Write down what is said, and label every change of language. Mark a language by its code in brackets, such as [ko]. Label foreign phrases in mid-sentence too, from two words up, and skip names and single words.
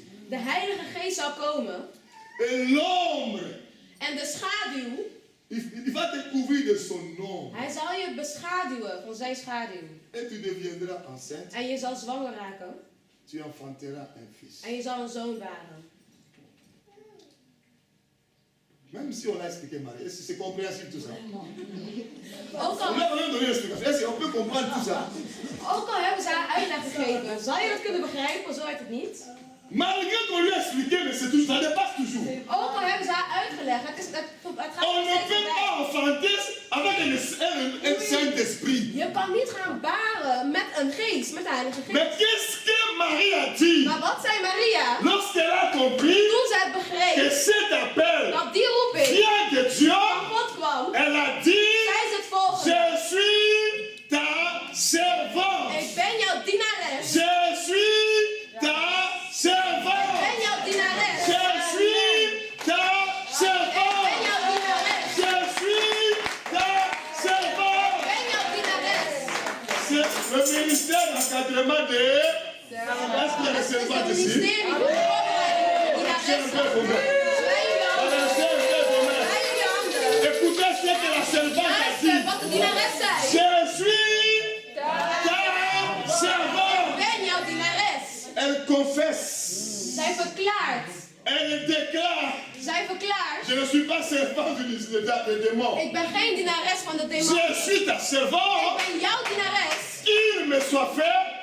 [nl] De Heilige Geest zal komen. [fr] Et l'ombre, [nl] En de schaduw, [fr] il va te couvrir de son ombre. [nl] hij zal je beschaduwen van zijn schaduw. [fr] Et tu deviendras enceinte. [nl] En je zal zwanger raken. [fr] Tu enfanteras un fils. [nl] En je zal een zoon baren. [fr] Même si on l'a expliqué, Marie, est-ce que c'est compréhensible tout ça? [nl] Ook [fr] On [nl] al, [fr] lui a même donné l'explication. Est-ce qu'on peut comprendre tout ça? [nl] ook al hebben ze haar uitleg gegeven, zal je dat kunnen begrijpen? Zo werkt het niet. [fr] Malgré qu'on lui a expliqué, mais c'est toujours, ça dépasse toujours. [nl] Ook al hebben ze haar uitgelegd, het gaat [fr] On ne [nl] nog steeds [fr] peut [nl] voorbij. [fr] pas enfanter avec un Saint-Esprit. [nl] Je kan niet gaan baren met een geest, met de Heilige [fr] Mais [nl] Geest. [fr] qu'est-ce que Marie a dit [nl] Maar wat zei Maria [fr] lorsqu'elle a compris [nl] toen zij [fr] que [nl] begreep [fr] cet appel [nl] dat die roeping [fr] vient de Dieu? [nl] van God kwam? [fr] Elle a dit, [nl] Zij is het volgende. [fr] je suis ta servante. [nl] Ik ben jouw dienares. [fr] Je suis ta [nl] Ik [fr] servante. [nl] ben jouw dienares. [fr] Je suis ta [nl] Ik [fr] servante. [nl] ben jouw dienares. [fr] Je suis ta servante. [nl] Ik ben jouw dienares. [fr] C'est le ministère d'encadrement de... Est-ce qu'il y a des [nl] Het is het [fr] servantes ici? [nl] ministerie voor de voorbereiding van [fr] C'est un [nl] dienaressen. [fr] peu commun. [nl] Zwaai jullie handen. [fr] C'est un peu commun. [nl] Zwaai jullie handen. [fr] Écoutez ce que la servante a [nl] Luister [fr] dit. [nl] wat de dienares zei. [fr] Je suis ta [nl] Ik [fr] servante. [nl] ben jouw dienares. [fr] Elle confesse. [nl] Zij verklaart. [fr] Elle déclare. [nl] Zij verklaart. [fr] Je ne suis pas servante des démons. [nl] Ik ben geen dienares van de demon. [fr] Je suis ta [nl] Ik [fr] servante. [nl] ben jouw dienares. [fr] Qu'il me soit fait